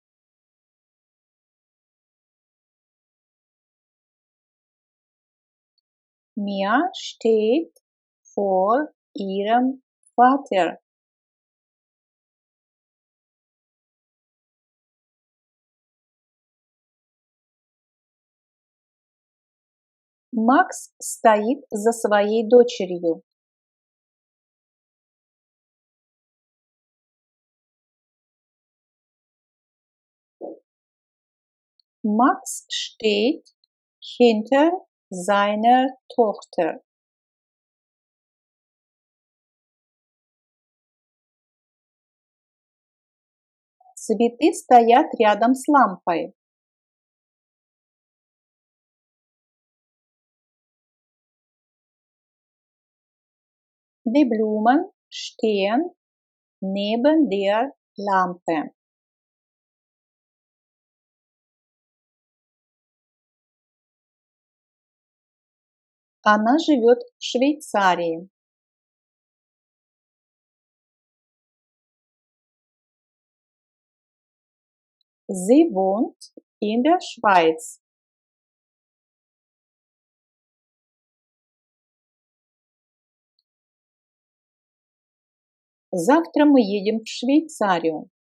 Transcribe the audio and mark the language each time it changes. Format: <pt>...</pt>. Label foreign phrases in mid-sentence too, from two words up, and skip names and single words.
<de>Mia steht vor ihrem Vater.</de> <ru>Макс стоит за своей дочерью.</ru> <de>Max steht hinter seiner Tochter.</de> <ru>Цветы стоят рядом с лампой.</ru> <de>Die Blumen stehen neben der Lampe.</de> <ru>Она живет в Швейцарии.</ru> <de>Sie wohnt in der Schweiz.</de> <ru>Завтра мы едем в Швейцарию.</ru>